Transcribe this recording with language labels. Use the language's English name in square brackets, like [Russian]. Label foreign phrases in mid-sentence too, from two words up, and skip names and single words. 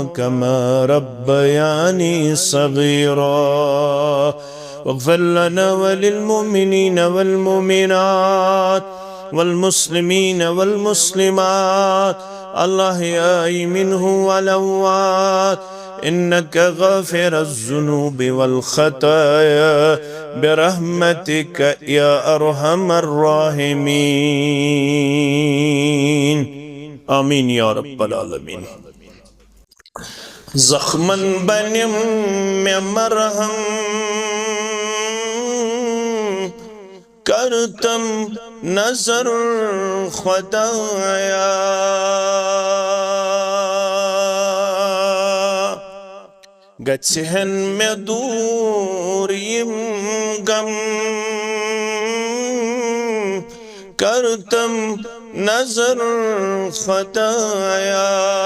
[Arabic] كما ربياني صغيرا واغفر لنا وللمؤمنين والمؤمنات والمسلمين والمسلمات الأحياء منهم والأموات إنك غافر الذنوب والخطايا برحمتك يا أرحم الراحمين آمين يا رب العالمين [Kashmiri] زخمن بنم مرهم करतम नजर खुदाया गच्छहन में दूर यम गम करतम नजर खुदाया